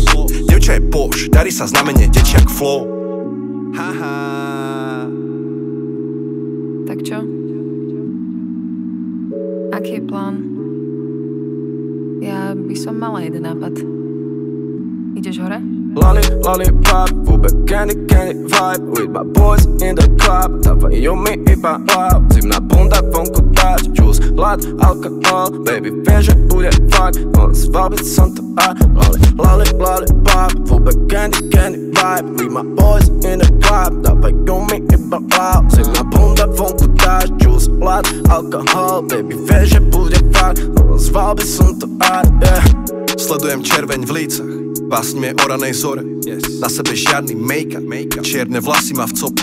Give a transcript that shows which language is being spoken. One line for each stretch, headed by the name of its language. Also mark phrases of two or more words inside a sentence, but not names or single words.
Slovak: Dievča je poš, darí sa znamenie, tečí jak flow. Tak čo? Aký je plán? Ja by som mala jeden nápad. Ideš hore?
English: Lollipop, Uber, candy vibe. With my boys in the club.
Slovak: Dávajú mi iba love. Zimná bunda, vonku páč. Juice, hlad, alkohol. Baby, viem, že bude fakt. No zval by som to aj.
English: Lollipop, Uber, candy vibe. With my boys in the club.
Slovak: Dávajú mi iba love. Zimná bunda, vonku páč. Juice, hlad, alkohol. Baby, viem, že bude fakt. No zval by som to aj, yeah. Sledujem červeň v lícach, básnime o ranej zore. Na sebe žiadny make-up, čierne vlasy má v cope.